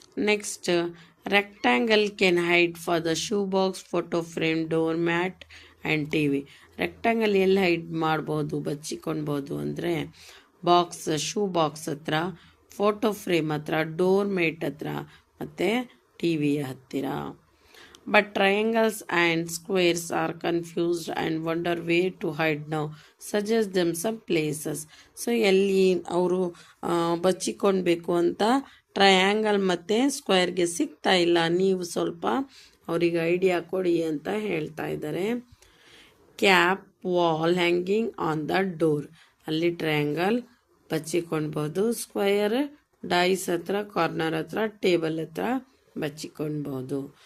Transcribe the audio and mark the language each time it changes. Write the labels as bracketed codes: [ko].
[en] Next rectangle can hide for the shoe box, photo frame, door mat and TV. [kn] Rectangle ಎಲ್ಲಿ hide ಮಾಡ್ಬೋದು, ಬಚ್ಚಿಕೊಳ್ಬೋದು ಅಂದರೆ box, shoe box ಹತ್ರ, photo frame ಹತ್ರ, door mate ಹತ್ರ ಮತ್ತು T ವಿಯ ಹತ್ತಿರ. [en] But triangles and squares are confused and wonder where to hide now. Suggest them some places. [kn] So ಎಲ್ಲಿ ಅವರು ಬಚ್ಚಿಕೊಳ್ಬೇಕು ಅಂತ ಟ್ರಯಾಂಗಲ್ ಮತ್ತು ಸ್ಕ್ವೇರ್ಗೆ ಸಿಗ್ತಾ ಇಲ್ಲ, ನೀವು ಸ್ವಲ್ಪ ಅವರಿಗೆ ಐಡಿಯಾ ಕೊಡಿ ಅಂತ ಹೇಳ್ತಾ ಇದ್ದಾರೆ. [en] Cap, wall hanging on the door. [kn] ಅಲ್ಲಿ ಟ್ರಯಾಂಗಲ್ ಬಚ್ಚಿಕೊಳ್ಬೋದು, ಸ್ಕ್ವೇರ್ ಡೈಸ್ ಹತ್ರ, ಕಾರ್ನರ್ ಹತ್ರ, ಟೇಬಲ್ ಹತ್ರ ಬಚ್ಚಿಕೊಳ್ಬೋದು.